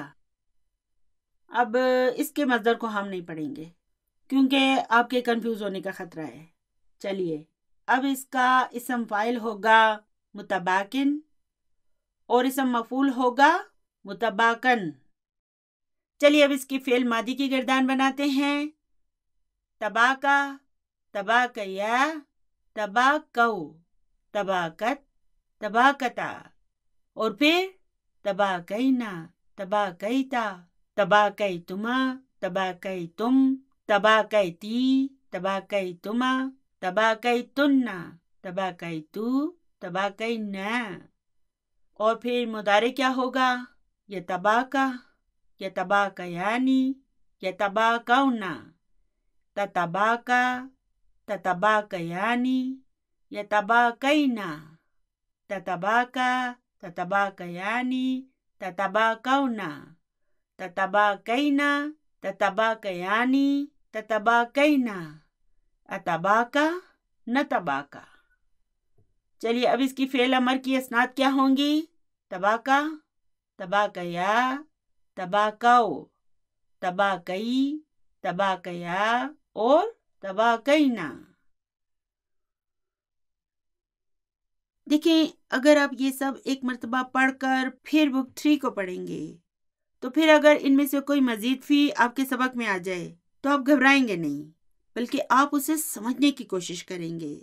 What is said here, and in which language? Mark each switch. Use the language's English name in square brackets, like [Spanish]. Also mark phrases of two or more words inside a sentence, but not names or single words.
[Urdu] اب اس کے مصدر کو ہم نہیں پڑھیں گے کیونکہ آپ کے کنفیوز ہونے کا خطرہ ہے۔ چلیے اب اس کا اسم فاعل ہوگا متباکن، اور اسم مفعول ہوگا متباکن۔ چلیے اب اس کی فعل ماضی کی گردان بناتے ہیں۔ [Arabic] تباکا، تباکیا، تباکو، تباکت، تباکتا، [Urdu] اور پھر [Arabic] تباکینا، تباکیتا، تباکیتما، تباکیتم، تباکیتی، تباکیتما، تباکیتن، تباکیتو، تباکینا۔ [Urdu] اور پھر مضارع کیا ہوگا؟ [Arabic] یتباکا، یتباکیانی، یتباکونا، تتباکا، تتباکیانی، یتباکینا، تتباکا، تتباکیانی، تتباکونا، تتباکینا، تتباکیانی، تتباکینا، اتباکا، نتباکا۔ [Urdu] چلیے اب اس کی فعل امر کی اسناد کیا ہوں گی؟ [Arabic] تباکا، تباکیا، تباکو، تباکئی، تباکیا، [Urdu] اور تباکینا۔ دیکھیں اگر آپ یہ سب ایک مرتبہ پڑھ کر پھر بک 3 کو پڑھیں گے تو پھر اگر ان میں سے کوئی مزید فی آپ کے سبق میں آ جائے تو آپ گھبرائیں گے نہیں، بلکہ آپ اسے سمجھنے کی کوشش کریں گے۔